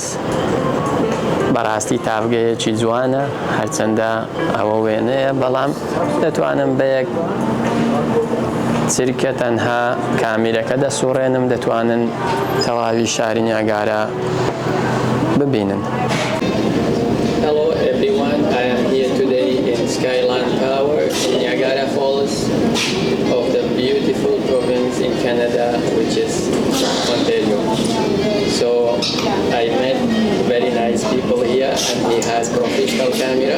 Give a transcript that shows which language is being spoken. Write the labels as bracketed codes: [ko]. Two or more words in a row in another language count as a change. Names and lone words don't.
[ckb] بەڕاستی تاڤگەیەکی جوانە، هەرچەندە ئەوە وێنەیە، بەڵام دەتوانم بە یەک چرکە تەنها کامیرەکە دەسوڕێنم دەتوانن تەواوی شاری نیاگارا ببینن. [en] Hello everyone, I am here today in LON TOWER in Niagara Falls of the beautiful province in Canada, which is Ontario. So I met very nice people here and he has professional camera.